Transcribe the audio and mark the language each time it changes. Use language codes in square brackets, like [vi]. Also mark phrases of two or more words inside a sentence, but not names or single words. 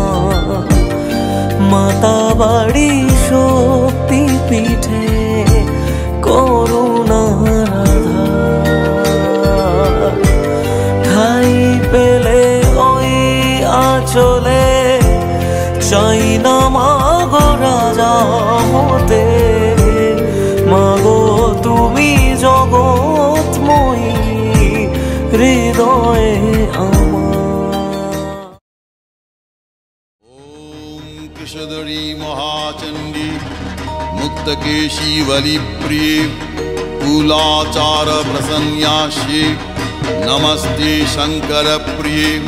[bn] মা বাড়ি শক্তি পিঠে করুণার আধার ঠাই পেলে ওই আঁচলে চাই না মাগো রাজা হতে মাগো তুমি জগৎময়ী হৃদয়ে [sa] कृष्णधरी महाचंडी मुक्तकेशी वली प्रिय कुलाचार प्रसन्यास्ये नमस्ते शंकर प्रिय